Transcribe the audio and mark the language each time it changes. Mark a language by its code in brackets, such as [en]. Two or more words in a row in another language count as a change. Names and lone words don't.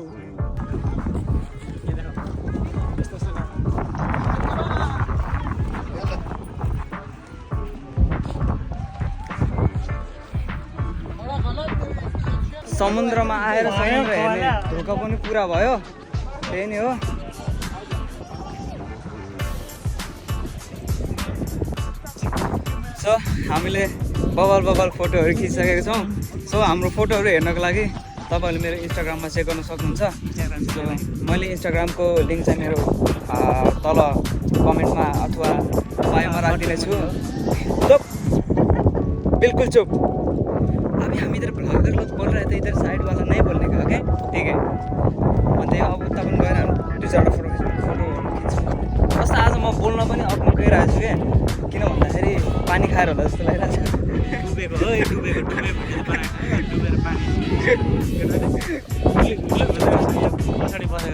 [ne] समुद्रमा आएर समुद्र हेर्ने धोका पनि पुरा भयो त्यही नै हो सो हामीले बबल फोटोहरू खिचिसकेको छौँ सो हाम्रो फोटोहरू हेर्नको लागि तपाईँहरूले मेरो इन्स्टाग्राममा चेक गर्न सक्नुहुन्छ सो मैले इन्स्टाग्रामको लिङ्क चाहिँ मेरो तल कमेन्टमा अथवा बायोमा राखिदिने छु [hi] चुप बिल्कुल चुप अभी हम इधर ब्लॉगर लोग बोल रहे थे इधर साइड वाला नहीं बोलने का ओके ठीक है [ne] अन्त अब उता पनि गएर दुई चारवटा फोटो खिच्छु जस्तो आज म बोल्न पनि अग्नु गइरहेको छु क्या किन भन्दाखेरि पानी खाएर होला जस्तो लागिरहेको छ डुबेर पानी पछाडि बसेको